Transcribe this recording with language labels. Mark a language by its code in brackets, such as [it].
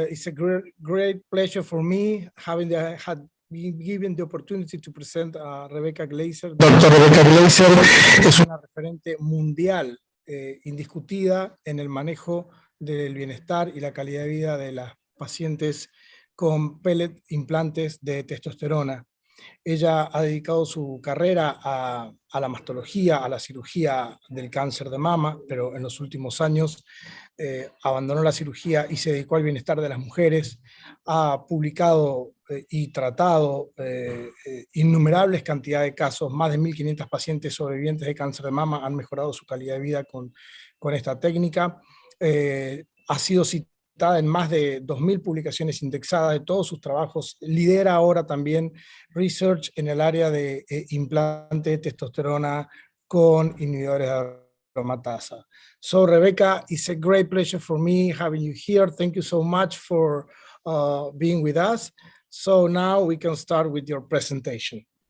[en] It's a great pleasure for me having been given the opportunity to present Rebecca Glaser. Dr. [es] Rebecca Glaser es una referente mundial indiscutida en el manejo del bienestar y la calidad de vida de las pacientes con pellet implantes de testosterona. Ella ha dedicado su carrera a la mastología, a la cirugía del cáncer de mama, pero en los últimos años abandonó la cirugía y se dedicó al bienestar de las mujeres. Ha publicado y tratado innumerables cantidades de casos. Más de 1.500 pacientes sobrevivientes de cáncer de mama han mejorado su calidad de vida con esta técnica. Ha sido citada en más de 2.000 publicaciones indexadas de todos sus trabajos. Lidera ahora también research en el área de implante de testosterona con inhibidores de aromatase. [en] So Rebecca, it's a great pleasure for me having you here. Thank you so much for being with us. So now we can start with your presentation.